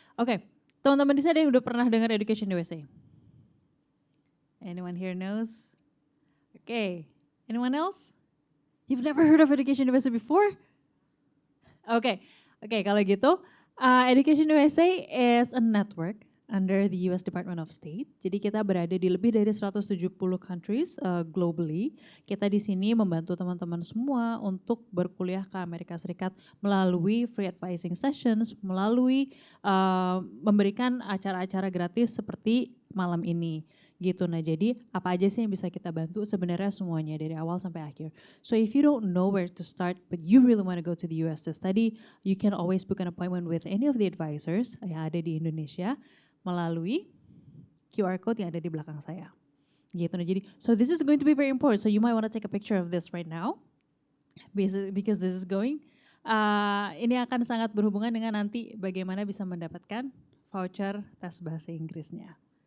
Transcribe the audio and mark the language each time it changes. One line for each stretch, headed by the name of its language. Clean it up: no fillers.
Indonesian: Oke, teman-teman di sini ada yang udah pernah dengar Education USA?
English: Anyone here knows? Okay, anyone else? You've never heard of Education USA before?
Indonesian: Oke, kalau gitu,
English: Education USA is a network under the US Department of State.
Indonesian: Jadi kita berada di lebih dari 170
English: countries globally.
Indonesian: Kita di sini membantu teman-teman semua untuk berkuliah ke Amerika Serikat melalui
English: free advising sessions,
Indonesian: melalui memberikan acara-acara gratis seperti malam ini. Gitu. Nah, jadi apa aja sih yang bisa kita bantu? Sebenarnya semuanya dari awal sampai akhir.
English: So if you don't know where to start but you really want to go to the US to study, you can always book an appointment with any of the advisors
Indonesian: yang ada di Indonesia melalui QR code yang ada di belakang saya. Gitu. Nah, jadi
English: so this is going to be very important. So you might want to take a picture of this right now because this is going
Indonesian: ini akan sangat berhubungan dengan nanti bagaimana bisa mendapatkan voucher tes bahasa Inggrisnya.